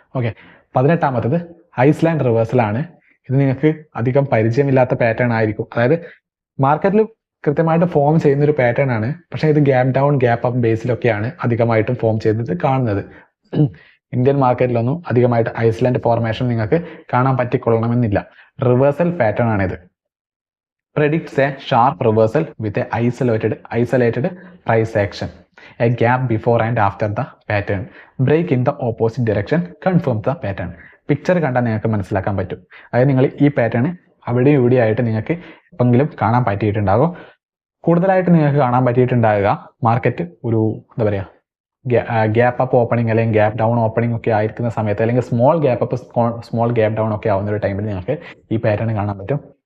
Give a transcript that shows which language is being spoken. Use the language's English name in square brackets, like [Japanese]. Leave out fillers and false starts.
[Malayalam] Okay, 18ാമത്തത് Iceland റിവേഴ്സലാണ്. ഇത് നിങ്ങൾക്ക് അധികം പരിചയമില്ലാത്ത പാറ്റേൺ ആയിരിക്കും. അതായത് മാർക്കറ്റിൽ കൃത്യമായിട്ട് ഫോം ചെയ്യുന്ന ഒരു പാറ്റേൺ ആണ്. പക്ഷേ ഇത് gap down gap up ബേസിലൊക്കെയാണ് അധികമായിട്ടും form ചെയ്തിട്ട് കാണുന്നത്. ഇന്ത്യൻ മാർക്കറ്റിലൊന്നും അധികമായിട്ട് ഐസ്ലാൻഡ് ഫോർമേഷൻ നിങ്ങൾക്ക് കാണാൻ പറ്റിക്കൊള്ളണമെന്നില്ല. റിവേഴ്സൽ പാറ്റേൺ ആണിത്. [English] predicts a sharp reversal with a isolated price action. A gap before and after the pattern. Break in the opposite direction confirms the pattern. [Malayalam] Picture കണ്ടാൽ നിങ്ങൾക്ക് മനസ്സിലാക്കാൻ പറ്റും. അതായത് നിങ്ങൾ ഈ പാറ്റേൺ അവിടെയും ഇവിടെയായിട്ട് നിങ്ങൾക്ക് എപ്പോഴെങ്കിലും കാണാൻ പറ്റിയിട്ടുണ്ടാകും. കൂടുതലായിട്ട് നിങ്ങൾക്ക് കാണാൻ പറ്റിയിട്ടുണ്ടാകുക മാർക്കറ്റ് ഒരു എന്താ പറയുക ഗ്യാപ്പ് അപ്പ് ഓപ്പണിംഗ് അല്ലെങ്കിൽ ഗ്യാപ്പ് ഡൗൺ ഓപ്പണിംഗ് ഒക്കെ ആയിരിക്കുന്ന സമയത്ത്, അല്ലെങ്കിൽ small gap up small gap down ഒക്കെ ആവുന്ന ഒരു ടൈമിൽ നിങ്ങൾക്ക് ഈ പാറ്റേൺ കാണാൻ പറ്റും.